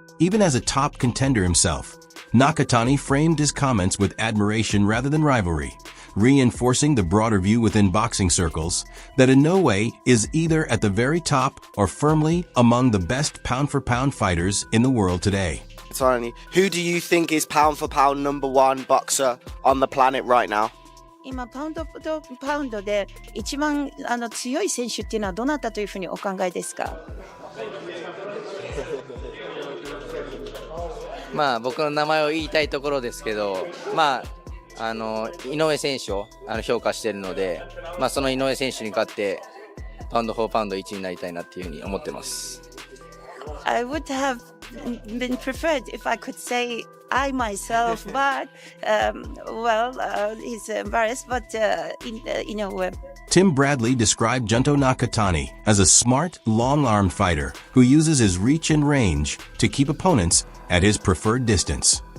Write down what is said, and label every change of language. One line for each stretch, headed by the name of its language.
English: Even as a top contender himself, Nakatani framed his comments with admiration rather than rivalry, reinforcing the broader view within boxing circles that Inoue is either at the very top or firmly among the best pound-for-pound fighters in the world today. Who do you think is pound for pound #1 boxer on the planet right now?
Japanese: 今パウンドパウンドで一番強い選手っていうのはどなたというふうにお考えですか？まあ僕の名前を言いたいところですけど、まあ井上選手を評価しているので、まあその井上選手に勝ってパウンド4パウンド1になりたいなっていうふうに思ってます。
English: I would have been preferred if I could say I myself, but he's embarrassed, but in a way. Tim Bradley described Junto Nakatani as a smart, long-armed fighter who uses his reach and range to keep opponents at his preferred distance.